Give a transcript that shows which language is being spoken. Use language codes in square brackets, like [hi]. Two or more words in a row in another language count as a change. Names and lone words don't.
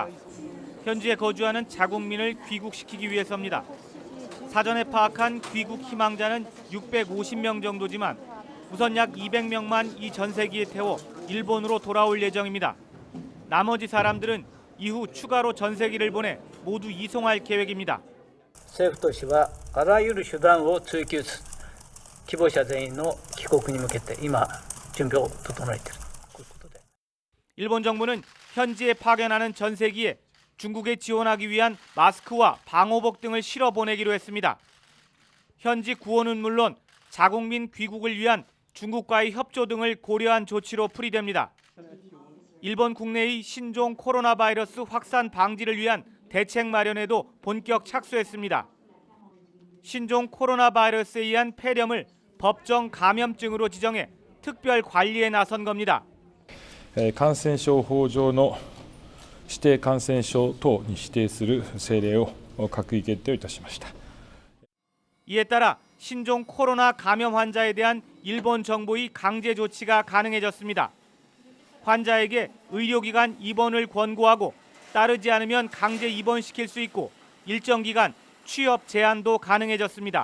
[ko] 현지에 거주하는 자국민을 귀국시키기 위해서입니다. 사전에 파악한 귀국 희망자는 650명 정도지만 우선 약 200명만 이 전세기에 태워 일본으로 돌아올 예정입니다. 나머지 사람들은 이후 추가로 전세기를 보내 모두 이송할 계획입니다. [ja] 政府としてはあらゆる手段を追求する希望者全員の帰国に向けて今準備を整えている。 [ko] 일본 정부는 현지에 파견하는 전세기에 중국에 지원하기 위한 마스크와 방호복 등을 실어 보내기로 했습니다. 현지 구호는 물론 자국민 귀국을 위한 중국과의 협조 등을 고려한 조치로 풀이됩니다. 일본 국내의 신종 코로나 바이러스 확산 방지를 위한 대책 마련에도 본격 착수했습니다. 신종 코로나 바이러스에 의한 폐렴을 법정 감염증으로 지정해 특별 관리에 나선 겁니다. [ja] 感染症法上の指定感染症等に指定する政令を閣議決定をいたしました。 [ko] 이에 따라 신종 코로나 감염 환자에 대한 일본 정부의 강제 조치가 가능해졌습니다. 환자에게 의료기관 입원을 권고하고 따르지 않으면 강제 입원시킬 수 있고 일정 기간 취업 제한도 가능해졌습니다.